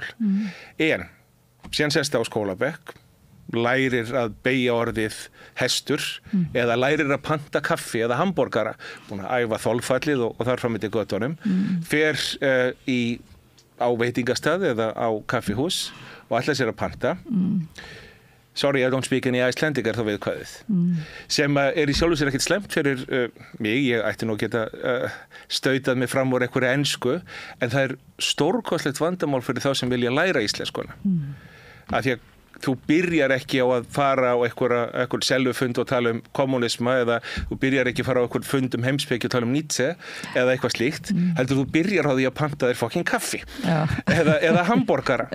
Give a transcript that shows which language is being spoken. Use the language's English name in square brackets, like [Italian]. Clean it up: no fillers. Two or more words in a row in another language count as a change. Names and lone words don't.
[Icelandic] En síðan sest á skólabekk, lærir að beygja orðið hestur eða lærir að panta kaffi eða hamborgara, búin að æfa þolfallið og þar fram eftir götunum, fer á veitingastað eða á kaffihús og ætlar sér að panta. [English] Sorry, I don't speak any Icelandic [Icelandic] þá viðkvæðið. Sem í sjálfu sér ekkert slemt fyrir mig, ég ætti nú geta stautað mig fram úr einhverju ensku, en það stórkostlegt vandamál fyrir þá sem vilja læra íslenskuna. Af því að þú byrjar ekki á að fara á einhver selvufund og tala kommunisma eða þú byrjar ekki að fara á einhver fund heimspeki og tala Nietzsche eða eitthvað slíkt, heldur þú byrjar á því að panta þér fucking kaffi eða hamborgara.